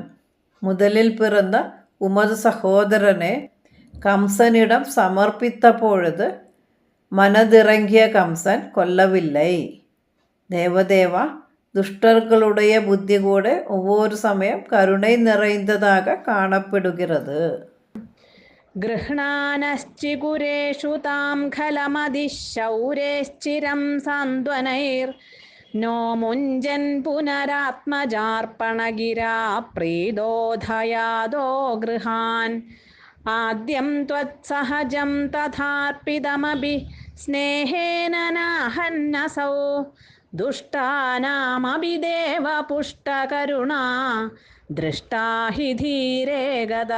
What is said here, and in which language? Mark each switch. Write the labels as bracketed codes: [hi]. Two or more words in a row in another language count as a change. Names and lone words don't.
[ta] முதலில் பிறந்த உமது சகோதரனை கம்சனிடம் சமர்ப்பித்த பொழுது மனதிறங்கிய கம்சன் கொல்லவில்லை. தேவதேவா துஷ்டர்களுடைய புத்தி கூட ஒவ்வொரு சமயம் கருணை நிறைந்ததாக காணப்படுகிறது. [sa] ഗൃഹ്ണാനശ്ചികുരേഷു താം ഖലമതിശൗരേശ്ചിരം സാന്ത്വനൈർ നോ മുഞ്ചൻ പുനരാത്മജാർപ്പണഗിരാ പ്രീതോധയാദോ ഗൃഹാൻ ആദ്യം ത്വത്സഹജം തഥാർപ്പിതമഭി സ്നേഹേന നാഹന്നസൗ ദുഷ്ടാനാമഭി ദേവപുഷ്ടകരുണാ ദൃഷ്ടാ ഹി ധീരേ ഗദാ.